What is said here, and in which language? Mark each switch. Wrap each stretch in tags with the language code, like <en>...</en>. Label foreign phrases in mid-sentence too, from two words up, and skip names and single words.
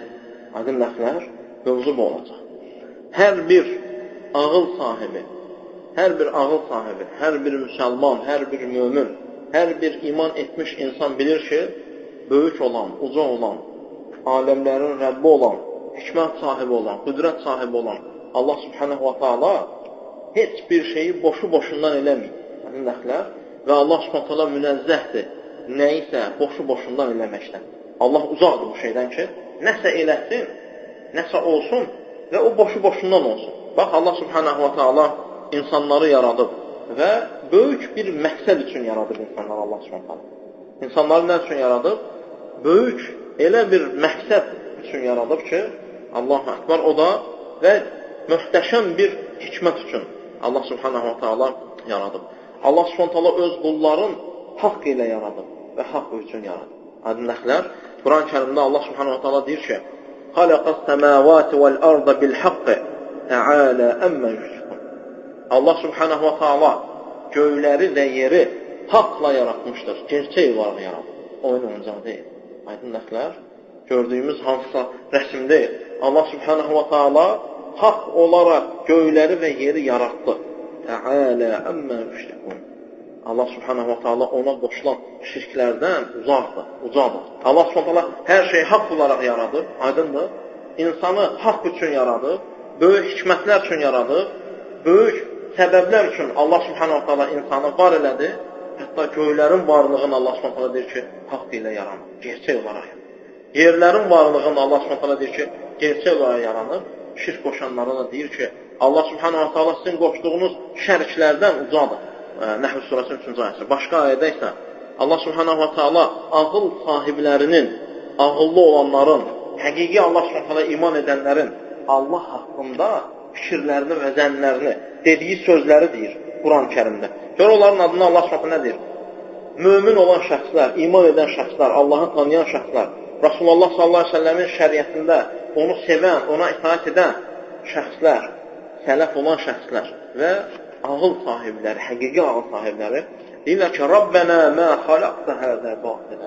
<az>Aydın nəflər, mövzu bu olacaq. Hər bir ağıl sahibi, hər bir müsəlman, hər bir mömin, hər bir iman etmiş insan bilir ki, böyük olan, uca olan, aləmlərin Rəbbi olan, hikmət sahibi olan, qüdrət sahibi olan</az> <ar>الله سبحانه وتعالى</ar> <az>heç bir şeyi boşu-boşundan eləməyib. Və</az> <ar>الله سبحانه وتعالى</ar> <az>münəzzəhdir nəyisə boşu-boşundan eləməkdən. Allah uzaqdır bu şeydən ki, nəsə eləsin, nəsə olsun və o boşu-boşundan olsun. Bax,</az> <ar>الله سبحانه وتعالى</ar> <az>insanları yaradıb və böyük bir məqsəd üçün yaradıb insanları</az> <ar>الله سبحانه وتعالى.</ar> <az>İnsanları nə üçün yaradıb? Böyük, elə bir məqsəd üçün yaradıb ki,</az> <ar>الله أكبر,</ar> <az>o da və möhtəşəm bir hikmət üçün</az> <ar>الله سبحانه وتعالى</ar> <az>yaradıb.</az> <ar>الله سبحانه وتعالى</ar> <az>öz qulların haqq ilə yaradıb və haqq üçün yaradıb.</az> <ar>Adınlıqlar, Quran-ı Kərimdə الله سبحانه وتعالى</ar> <az>deyir ki,</az> <ar>خلق السماوات والأرض بالحق تعالى عما يشركون. الله سبحانه وتعالى</ar> <az>göyləri və yeri haqla yaratmışdır. Gerçək olaraq yaradıb. Oyun oyuncaq deyil. Aydınlıqlar, gördüyümüz hansısa rəsm deyil.</az> <ar>الله سبحانه وتعالى</ar> <az>haqq olaraq göyləri və yeri yaratdı.</az> <ar>تعالى عما يشركون. الله سبحانه وتعالى</ar> <az>ona qoşulan şirklərdən uzaqdır, ucadır.</az> <ar>الله سبحانه وتعالى</ar> <az>hər şeyi haqq olaraq yaradır, aydındır. İnsanı haqq üçün yaradır, böyük hikmətlər üçün yaradır, böyük səbəblər üçün</az> <ar>الله سبحانه وتعالى</ar> <az>insanı var elədi. Hətta göylərin varlığını</az> <ar>الله سبحانه وتعالى</ar> <az>deyir ki, haqq ilə yaranır, gerçək olaraq yaranır. Yerlərin varlığını</az> <ar>الله سبحانه وتعالى</ar> <az>deyir ki, gerçək olaraq yaranır. Şirk qoşanlara da deyir ki,</az> <ar>الله سبحانه وتعالى</ar> <az>sizin qoşduğunuz şəriklərdən ucadır. Nəhl surəsinin 3-cü ayəsi. Başqa ayədə isə</az> <ar>الله سبحانه وتعالى</ar> <az>ağıl sahiblərinin, ağıllı olanların, həqiqi</az> <ar>الله سبحانه وتعالى</ar> <az>iman edənlərin Allah haqqında fikirlərini və zənnlərini, dediyi sözləri deyir Quran-ı Kərimdə. Gör onların adını</az> <ar>الله سبحانه وتعالى</ar> <az>nə deyir? Mömin olan şəxslər, iman edən şəxslər, Allahı tanıyan şəxslər, Rasulullah</az> <ar>صلى الله عليه وسلم</ar> <az>şəriətində onu sevən, ona itaat edən şəxslər, sələf olan şəxslər və ağıl sahibləri, həqiqi ağıl sahibləri deyirlər ki,</az> <ar>ربنا ما خلقت هذا باطلا.</ar>